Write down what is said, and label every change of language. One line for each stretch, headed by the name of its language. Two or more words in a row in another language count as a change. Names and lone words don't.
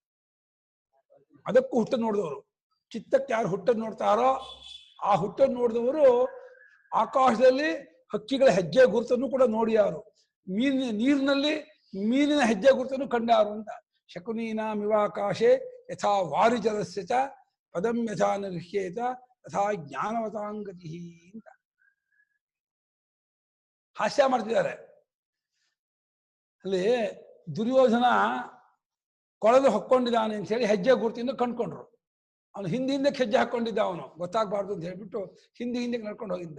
Kannada: ಯಾರೋ ಅದಕ್ಕೂ ಹುಟ್ಟು ನೋಡಿದವರು. ಚಿತ್ತಕ್ಕೆ ಯಾರು ಹುಟ್ಟನ್ನು ನೋಡ್ತಾರೋ ಆ ಹುಟ್ಟನ್ನು ನೋಡಿದವರು ಆಕಾಶದಲ್ಲಿ ಹಕ್ಕಿಗಳ ಹೆಜ್ಜೆ ಗುರುತನ್ನು ಕೂಡ ನೋಡಿಯಾರು, ನೀರಿನಲ್ಲಿ ಮೀನಿನ ಹೆಜ್ಜೆ ಗುರುತನ್ನು ಕಂಡಾರು ಅಂತ.
Sanskrit: ಶಕುನೀನಾಮಿವಾಕಾಶೆ ಯಥಾ ವಾರಿಜಲಸ್ಯ ಚ ಪದಂ ಯಥಾ ನಿರ್ಹ್ಯೇತ ತಥಾ ಜ್ಞಾನವತಾಂಗತಿ
Kannada: ಅಂತ ಹಾಸ್ಯ ಮಾಡ್ತಿದ್ದಾರೆ. ಅಲ್ಲಿ ದುರ್ಯೋಧನ ಕೊಳಲು ಹೊಕ್ಕೊಂಡಿದ್ದಾನೆ ಅಂತ ಹೇಳಿ ಹೆಜ್ಜೆ ಗುರುತಿಂದ ಕಂಡ್ಕೊಂಡ್ರು. ಅವನು ಹಿಂದಕ್ಕೆ ಹೆಜ್ಜೆ ಹಾಕೊಂಡಿದ್ದ, ಅವನು ಗೊತ್ತಾಗಬಾರ್ದು ಅಂತ ಹೇಳ್ಬಿಟ್ಟು ಹಿಂದಕ್ಕೆ ನಡ್ಕೊಂಡು ಹೋಗಿದ್ದ.